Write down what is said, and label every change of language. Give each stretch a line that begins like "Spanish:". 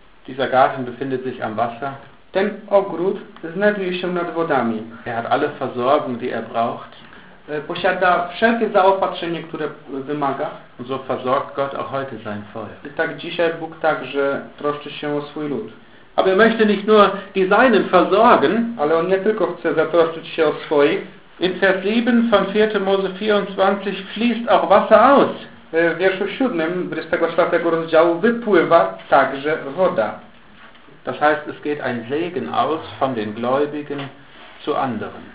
German: Dieser Garten befindet sich am Wasser.
Polish: Ten ogród znajduje się nad wodami.
German: Er hat alle Versorgung, die er braucht.
Polish: Posiada wszelkie zaopatrzenie, które wymaga.
German: So versorgt Gott auch heute sein Volk.
Polish: I tak dzisiaj Bóg także troszczy się o swój lud.
German: Aber er möchte nicht nur die Seinen versorgen.
Polish: Ale on nie tylko chce zatroszczyć się o swoich.
German: In Vers 7 von 4. Mose 24 fließt auch Wasser aus.
Polish: W wierszu 7 24 rozdziału wypływa także woda.
German: Das heißt, es geht ein Segen aus von den Gläubigen zu anderen.